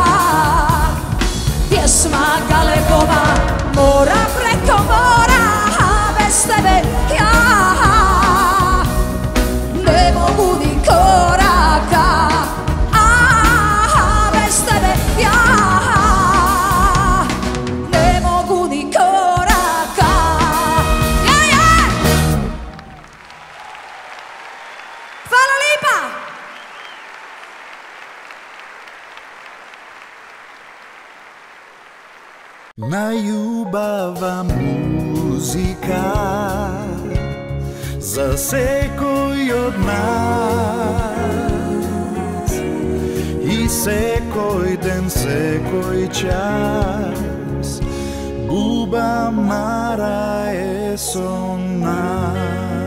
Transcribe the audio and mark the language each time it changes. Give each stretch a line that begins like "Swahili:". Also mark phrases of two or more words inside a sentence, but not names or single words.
Croatian: Pjesma Galebova, mora preko mora, a bez tebe ja ne mogu ni koraka, a bez tebe ja ne mogu ni koraka. Hvala lipa!
Macedonian: Најубава музика за секој од нас и секој ден, секој час Буба Мара е со нас.